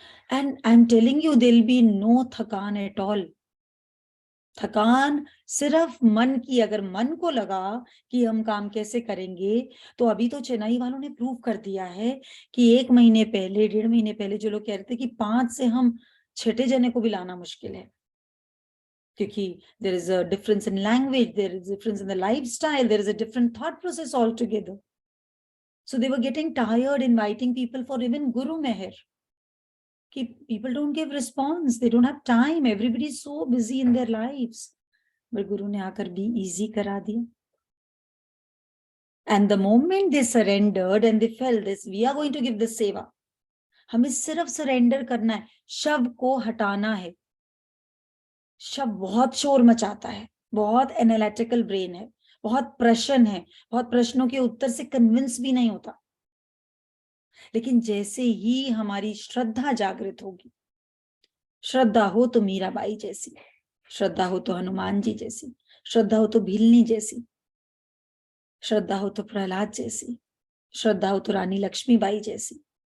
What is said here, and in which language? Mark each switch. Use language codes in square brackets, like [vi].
[en] And I am telling you there will be no थकान at all. [hi] थकान सिर्फ मन की, अगर मन को लगा कि हम काम कैसे करेंगे, तो अभी तो चेन्नई वालों ने प्रूव कर दिया है कि 1 महीने पहले, 1.5 महीने पहले जो लोग कह रहे थे कि 5 से हम 6ठे जने को भी लाना मुश्किल है, क्योंकि [en] there is a difference in language, there is a difference in the lifestyle, there is a different thought process altogether. So they were getting tired inviting people for even Guru Meher. People don't give response, they don't have time, everybody is so busy in their lives. But [hi] Guru ne aakar be easy kara diya. [en] And the moment they surrendered and they felt this, we are going to give this seva. [hi] हमें सिर्फ surrender करना है, शव को हटाना है. शव बहुत शोर मचाता है, बहुत एनालिटिकल ब्रेन है, बहुत प्रश्न है, बहुत प्रश्नों के उत्तर से कन्विंस भी नहीं होता. लेकिन जैसे ही हमारी श्रद्धा जागृत होगी, श्रद्धा हो तो मीराबाई जैसी, श्रद्धा हो तो हनुमान जी जैसी, श्रद्धा हो तो भीलनी जैसी, श्रद्धा हो तो प्रहलाद जैसी, श्रद्धा हो तो रानी लक्ष्मीबाई जैसी.